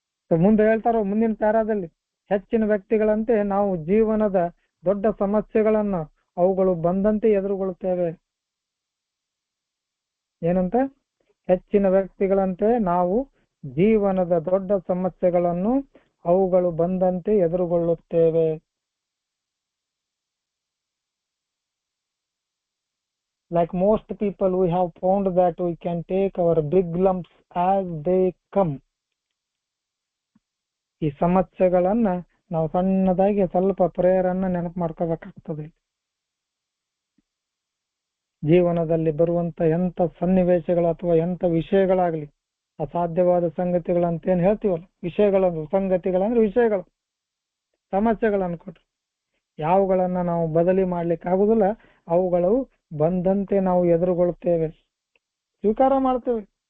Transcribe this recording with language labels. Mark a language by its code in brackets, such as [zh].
[kn] ಮುಂದೆ ಹೇಳ್ತಾರೋ ಮುಂದಿನ ಪ್ಯಾರಾದಲ್ಲಿ, ಹೆಚ್ಚಿನ ವ್ಯಕ್ತಿಗಳಂತೆ ನಾವು ಜೀವನದ ದೊಡ್ಡ ಸಮಸ್ಯೆಗಳನ್ನ ಅವುಗಳು ಬಂದಂತೆ ಎದುರುಗೊಳ್ಳುತ್ತೇವೆ. ಏನಂತ? ಹೆಚ್ಚಿನ ವ್ಯಕ್ತಿಗಳಂತೆ ನಾವು ಜೀವನದ ದೊಡ್ಡ ಸಮಸ್ಯೆಗಳನ್ನು ಅವುಗಳು ಬಂದಂತೆ ಎದುರುಗೊಳ್ಳುತ್ತೇವೆ. [en] Like most people, we have found that we can take our big lumps as they come. [kn] ಈ ಸಮಸ್ಯೆಗಳನ್ನ ನಾವು ಸಣ್ಣದಾಗಿ ಸ್ವಲ್ಪ ಪ್ರೇಯರನ್ನ ನೆನಪು ಮಾಡ್ಕೋಬೇಕಾಗ್ತದೆ. ಜೀವನದಲ್ಲಿ ಬರುವಂತ ಎಂತ ಸನ್ನಿವೇಶಗಳು ಅಥವಾ ಎಂತ ವಿಷಯಗಳಾಗ್ಲಿ, ಅಸಾಧ್ಯವಾದ ಸಂಗತಿಗಳಂತ ಏನ್ ಹೇಳ್ತೀವಲ್ಲ, ವಿಷಯಗಳು, ಸಂಗತಿಗಳಂದ್ರೆ ವಿಷಯಗಳು, ಸಮಸ್ಯೆಗಳು ಅನ್ಕೊಟ್ರಿ, ಯಾವುಗಳನ್ನ ನಾವು ಬದಲಿ ಮಾಡ್ಲಿಕ್ಕೆ ಆಗುದಿಲ್ಲ, ಅವುಗಳು ಬಂದಂತೆ ನಾವು ಎದುರುಗೊಳ್ಳುತ್ತೇವೆ, ಸ್ವೀಕಾರ ಮಾಡ್ತೇವೆ.